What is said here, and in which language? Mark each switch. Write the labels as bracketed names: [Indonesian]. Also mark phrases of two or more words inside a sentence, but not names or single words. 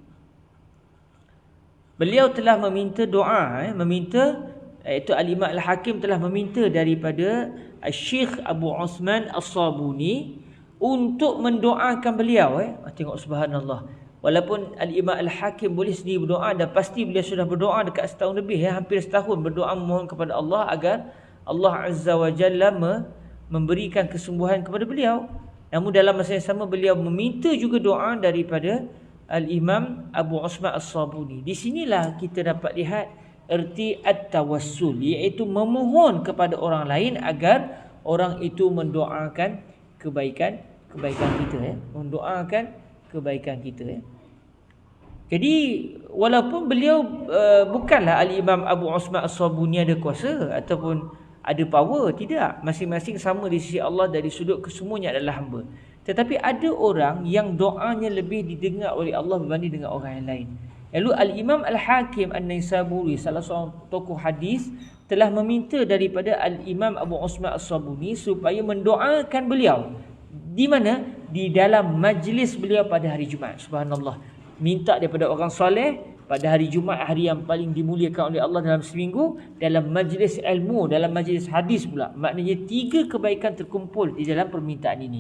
[Malay] Beliau telah meminta doa, iaitu Al-Imam Al-Hakim telah meminta daripada Syekh Abu Usman As-Sabuni untuk mendoakan beliau. Tengok subhanallah. Walaupun Al-Imam Al-Hakim boleh sendiri berdoa, dan pasti beliau sudah berdoa dekat setahun lebih, hampir setahun berdoa memohon kepada Allah agar Allah [Arabic] عز وجل [Malay] memberikan kesembuhan kepada beliau. Namun dalam masa yang sama beliau meminta juga doa daripada Al-Imam Abu Usman As-Sabuni. Di sinilah kita dapat lihat erti at-tawassul, iaitu memohon kepada orang lain agar orang itu mendoakan kebaikan kita, mendoakan kebaikan kita. Jadi walaupun beliau bukanlah Al-Imam Abu Usman As-Sabuni ada kuasa ataupun ada power, tidak. Masing-masing sama di sisi Allah, dari sudut kesemuanya adalah hamba. Tetapi ada orang yang doanya lebih didengar oleh Allah berbanding dengan orang yang lain. Lalu Al-Imam Al-Hakim An-Naisaburi, salah seorang tokoh hadis, telah meminta daripada Al-Imam Abu Usman As-Sabuni supaya mendoakan beliau. Di mana? Di dalam majlis beliau pada hari Jumaat. Subhanallah. Minta daripada orang soleh pada hari Jumaat, hari yang paling dimuliakan oleh Allah dalam seminggu, dalam majlis ilmu, dalam majlis hadis pula. Maknanya 3 kebaikan terkumpul di dalam permintaan ini.